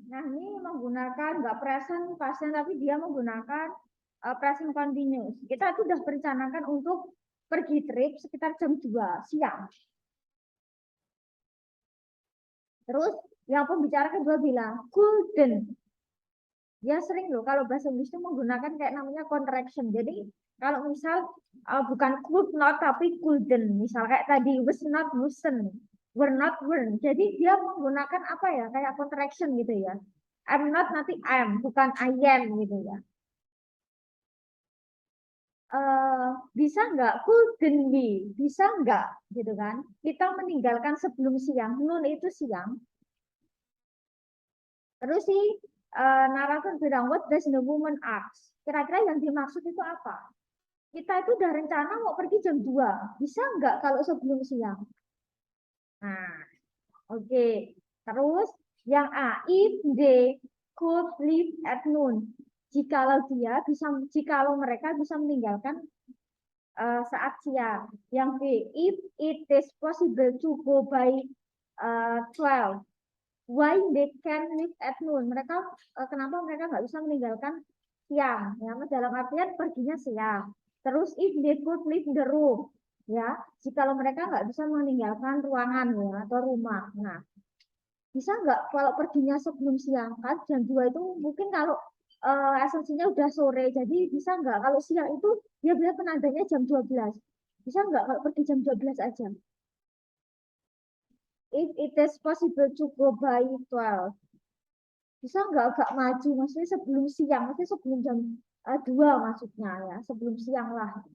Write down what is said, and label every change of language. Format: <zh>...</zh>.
<id>Nah, ini menggunakan nggak present pasien, tapi dia menggunakan present continuous. Kita sudah merencanakan untuk pergi trip sekitar jam 2 siang. Terus yang pembicara kedua bilang couldn't. Dia sering loh kalau bahasa Inggris itu menggunakan kayak namanya contraction. Jadi kalau misal bukan could not tapi couldn't. Misal kayak tadi was not wasn't, were not weren't. Jadi dia menggunakan apa ya kayak contraction gitu ya. I'm not nanti am, bukan I am gitu ya. Bisa nggak couldn't be, bisa nggak gitu kan? Kita meninggalkan sebelum siang. Noon itu siang. Terus si narator bilang,</id> <en>what does the woman ask?</en> <id>Kira-kira yang dimaksud itu apa? Kita itu udah rencana mau pergi jam 2. Bisa nggak kalau sebelum siang? Nah, oke. Terus yang A,</id> <en>if they could leave at noon.</en> <id>Jikalau mereka bisa meninggalkan saat siang. Yang B,</id> <en>if it is possible to go by 12. Why they can leave at noon?</en> <id>Kenapa mereka nggak bisa meninggalkan siang? Ya, dalam artian perginya siang. Terus</id> <en>if they could leave the room,</en> <id>ya, jikalau mereka nggak bisa meninggalkan ruangan ya atau rumah. Nah, bisa nggak kalau perginya sebelum siang kan jam 2 itu mungkin kalau asumsinya udah sore, jadi bisa nggak kalau siang itu dia bilang penandanya jam 12. Bisa nggak kalau pergi jam 12 aja?</id> <en>If it is possible to go by 12.</en> <id>Bisa nggak agak maju, maksudnya sebelum siang, maksudnya sebelum jam 2 maksudnya ya, sebelum siang lah.</id>